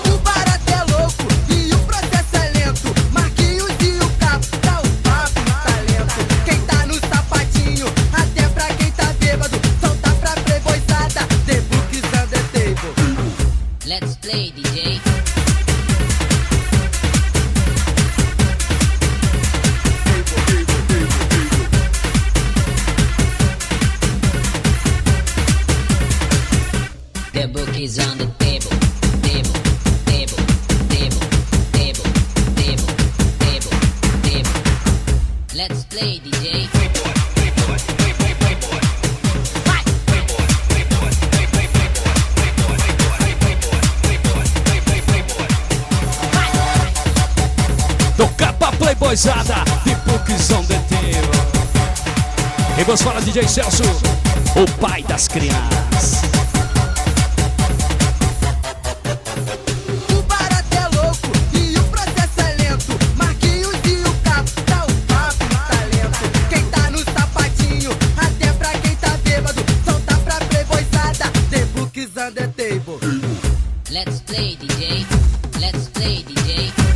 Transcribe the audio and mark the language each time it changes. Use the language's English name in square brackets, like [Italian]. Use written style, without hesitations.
[Portuguese] O barato é louco e o processo é lento. Marquinhos e o Capo, dá o papo no talento. Quem tá no sapatinho, até pra quem tá bêbado. Solta pra playboyzada, [English] the book is on the table. Let's play, DJ. The book is on the table, table, table, table, table, table, table, table. Let's play, DJ. [Portuguese] Tocar pra playboyzada, [English] the book is on the table. [Portuguese] E vamos falar DJ Celso, o pai das crianças. O barato é louco e o processo é lento. Marquinhos e o Capo, dá o papo no talento. Quem tá no sapatinho, até pra quem tá bêbado. Solta pra playboyzada, [English] the book is on the table. Let's play, DJ. Let's play, DJ.